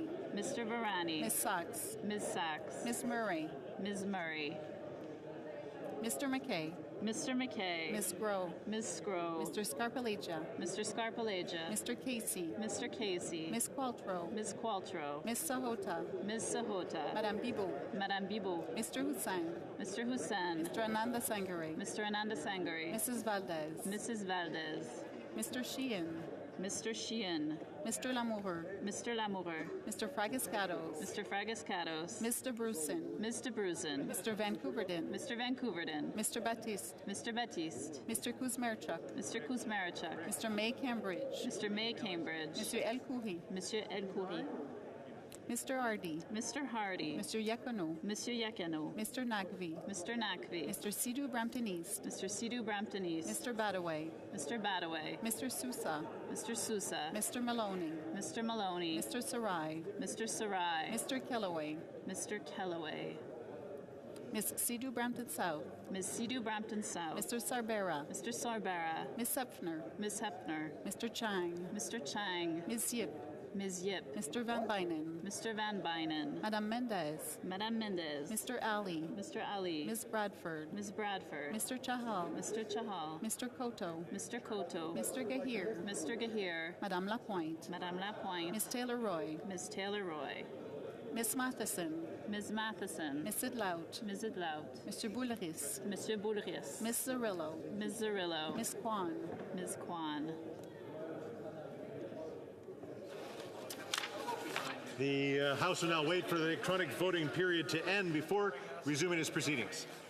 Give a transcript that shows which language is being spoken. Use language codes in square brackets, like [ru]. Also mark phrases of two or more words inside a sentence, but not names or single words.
[en] Mr. Varani. Ms. Sachs. Ms. Sachs. Ms. Murray. Ms. Murray. Mr. McKay. Mr. McKay. Ms. Grow. Ms. Scrow. Mr. Scarpalegia. Mr. Scarpalegia. Mr. Casey. Mr. Casey. Ms. Qualtrough. Ms. Qualtrough. Ms. Sahota. Ms. Sahota. Madame Bibot. Madame Bibot. Mr. Hussain. Mr. Hussain. Mr. Ananda Sangare. Mr. Ananda Sangare. Mrs. Valdez. Mrs. Valdez. Mr. Sheehan. Mr. Sheehan. Mr. Lamoureux. Mr. Lamoureux. Mr. Fragascatos. Mr. Fragascatos. Mr. Brusen. Mr. Brusen. Mr. Vancouverden. Mr. Vancouverden. Mr. Baptiste. Mr. Baptiste. Mr. Kuzmerchuk. Mr. Kuzmarchuk. Mr. May Cambridge. Mr. May Cambridge. Monsieur El Khoury. Monsieur El Khoury. Mr. Hardy. Mr. Hardy. Mr. Yakono. Monsieur Yakano. Mr. Nagvi. Mr. Nakvi. Mr. Sidhu Brampton East. Mr. Sidhu Brampton East. Mr. Badaway. Mr. Badaway. Mr. Sousa. Mr. Sousa. Mr. Maloney. Mr. Maloney. Mr. Sarai. Mr. Sarai. Mr. Kellaway. Mr. Kellaway. Miss Sidhu Brampton South. Ms. Sidhu Brampton South. Mr. Sarbera. Mr. Sarbara. Miss Hepfner. Ms. Hepner. Mr. Chang. Mr. Chang. Ms. Yip. Ms. Yip. Mr. Van Bynen. Mr. Van Bynen. Madame Mendez. Madame Mendez. Mr. Ali. Mr. Ali. Ms. Bradford. Ms. Bradford. Mr. Chahal. Mr. Chahal. Mr. Koto. Mr. Koto. Mr. Gahir. Mr. Gahir. Madame Lapointe. Madame Lapointe. Miss Taylor Roy. Ms. Taylor Roy. Miss Matheson. Ms. Matheson. Miss Idlout. Ms. Idlout. Mr. Boulris. Monsieur Boulris. Miss Zarillo. Ms. Zarillo. Miss Kwan. Ms. Kwan. The House will now wait for the electronic voting period to end before resuming its proceedings.